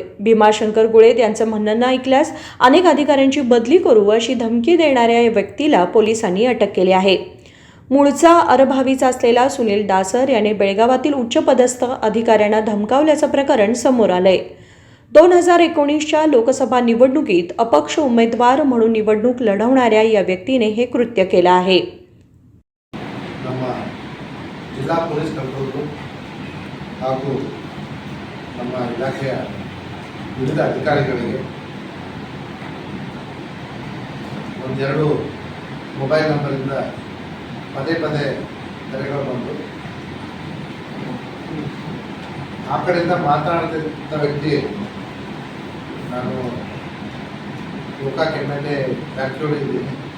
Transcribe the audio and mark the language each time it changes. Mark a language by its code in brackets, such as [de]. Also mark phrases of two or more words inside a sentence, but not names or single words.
[mr] भीमाशंकर गुळेद यांचं म्हणणं न ऐकल्यास अनेक अधिकाऱ्यांची बदली करू अशी धमकी देणाऱ्या या व्यक्तीला पोलिसांनी अटक केली आहे. मूळचा अरभावीचा असलेला सुनील दासर याने बेळगावातील उच्चपदस्थ अधिकाऱ्यांना धमकावल्याचं प्रकरण समोर आलंय. 2019च्या लोकसभा निवडणुकीत अपक्ष उमेदवार म्हणून निवडणूक लढवणाऱ्या या व्यक्तीने हे कृत्य केलं आहे. [kn] ನಮ್ಮ ಜಿಲ್ಲಾ [en] police control [kn] ಹಾಗೂ ನಮ್ಮ ಇಲಾಖೆಯ ವಿವಿಧ ಅಧಿಕಾರಿಗಳಿಗೆ ಒಂದೆರಡು ಮೊಬೈಲ್ ನಂಬರಿಂದ ಪದೇ ಪದೇ ಕರೆಗಳು ಬಂದು ಆ ಕಡೆಯಿಂದ ಮಾತನಾಡ್ತಿದ್ದ ವ್ಯಕ್ತಿ ನಾನು ಗೋಕಾಕ್ MLA ವ್ಯಾಖ್ಯಾನಿದ್ದೀನಿ.